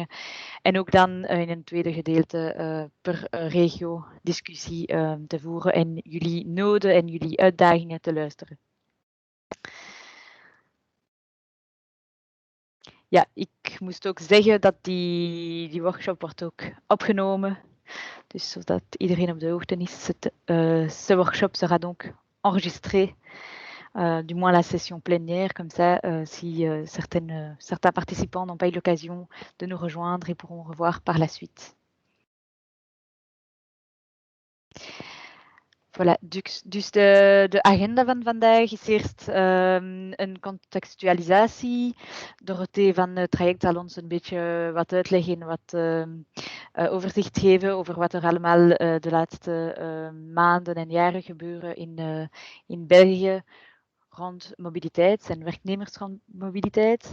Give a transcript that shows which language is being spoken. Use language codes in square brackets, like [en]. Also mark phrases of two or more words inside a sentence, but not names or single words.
[nl] En ook dan in een tweede gedeelte per regio discussie te voeren en jullie noden en jullie uitdagingen te luisteren. Ja, ik moest ook zeggen dat die workshop wordt ook opgenomen. Dus zodat iedereen op de hoogte is. [fr] Ce workshop sera donc enregistré, du moins la session plénière. Comme ça, si certains participants n'ont pas eu l'occasion de nous rejoindre, ils pourront revoir par la suite. Voilà, [nl] dus de agenda van vandaag is eerst een contextualisatie. Dorothee van het traject zal ons een beetje wat uitleggen, wat overzicht geven over wat er allemaal de laatste maanden en jaren gebeuren in België rond mobiliteit en werknemersmobiliteit.